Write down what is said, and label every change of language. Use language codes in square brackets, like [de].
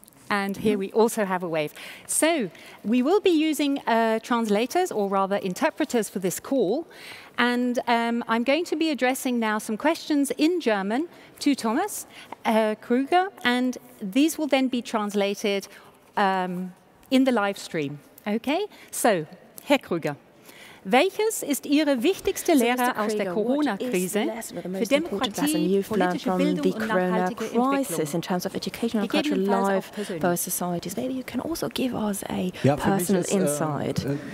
[en] And here we also have a wave. So we will be using translators, or rather interpreters, for this call. And I'm going to be addressing now some questions in German to Thomas Krüger, and these will then be translated in the live stream. Okay? So, Herr Krüger. [de] Welches ist Ihre wichtigste Lehre aus der Corona-Krise für Demokratie, politische Bildung und nachhaltige Entwicklung? [en] In terms of educational and cultural life for our societies, maybe you can also give us a personal insight.